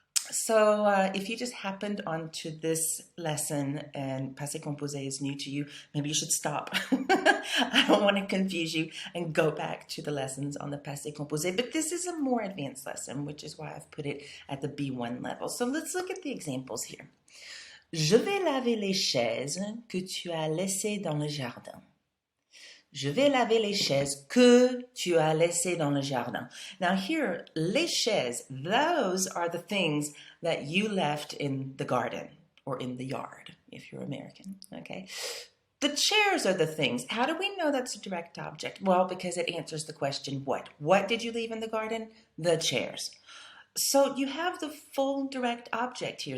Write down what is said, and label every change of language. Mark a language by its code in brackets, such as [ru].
[en] So if you just happened onto this lesson and passé composé is new to you, maybe you should stop. I don't want to confuse you and go back to the lessons on the passé composé. But this is a more advanced lesson, which is why I've put it at the B1 level. So let's look at the examples here. [fr] Je vais laver les chaises que tu as laissées dans le jardin. Je vais laver les chaises que tu as laissées dans le jardin. [en] Now here, les chaises, those are the things that you left in the garden or in the yard, if you're American, okay? The chairs are the things. How do we know that's a direct object? Well, because it answers the question, what? What did you leave in the garden? The chairs. So you have the full direct object here.